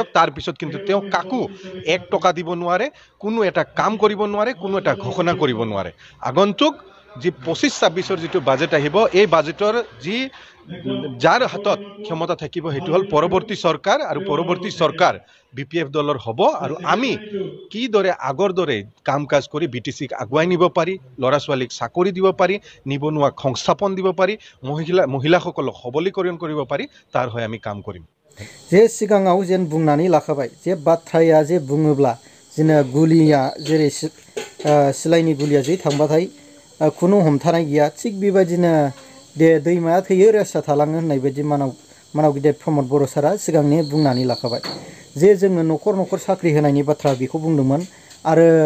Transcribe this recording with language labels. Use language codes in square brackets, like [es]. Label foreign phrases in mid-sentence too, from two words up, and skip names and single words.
[as] তাৰ পিছত কিন্তু তেওঁ কাকো 1 টকা দিব নোৱাৰে কোনো এটা কাম কৰিব নোৱাৰে কোনো এটা ঘোষণা কৰিব নোৱাৰে আগন্তুক যি 25-26 যিটো বাজেট আহিব এই বাজেটৰ যি যাৰ হাতত ক্ষমতা থাকিব হেতু হল পৰৱৰ্তী চৰকাৰ আৰু পৰৱৰ্তী চৰকাৰ বিপিএফ দলৰ হ'ব আৰু আমি কি দৰে আগৰ দৰে কাম কাজ কৰি বিটিসিক আগুৱাই নিব পাৰি লৰা ছোৱালীক চাকৰি দিব পাৰি নিবনুৱা সংস্থাপন দিব পাৰি মহিলাসকলক সবলীকৰণ কৰিব পাৰি তাৰ হৈ আমি কাম কৰিম [brx] जे सिगाङाव जेन बुंनानै लाखाबाय जे बाथ्राया जे बुङोब्ला जेने गुलिया जेरै सिलाइनि गुलिया जे थांबाथाय खुनु हमथानाय गैया थिग बेबायदिनो दे दैमाया थैयो रेसा थालाङो होननाय बायदि मानाव गिदिर प्रमोद बर' सारा सिगांनि बुंनानै लाखाबाय जे जोङो न'खर साख्रि होनायनि बाथ्रा बेखौ बुंदोंमोन आरो